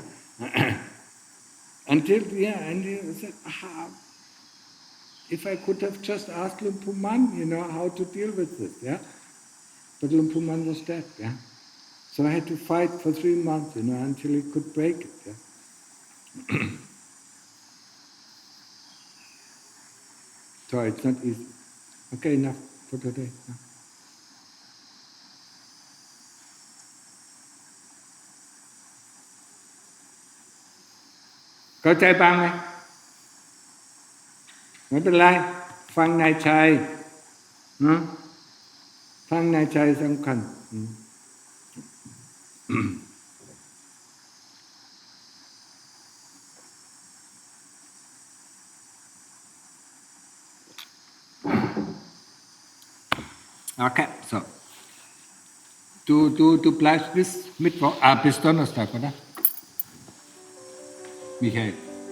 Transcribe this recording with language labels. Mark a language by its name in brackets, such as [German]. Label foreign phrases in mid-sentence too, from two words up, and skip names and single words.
[English] And he said, if I could have just asked Luang Pu Man, how to deal with this, yeah? But Luang Pu Man was dead, yeah? So I had to fight for 3 months, until he could break it, yeah? So it's not easy. Okay, enough for today. [Thai] เข้าใจบ้างไหมไม่เป็นไรฟังนายชัย ฟังนายชัยสำคัญ [German] Okay, so du bleibst bis Mittwoch, bis Donnerstag, oder? Michael.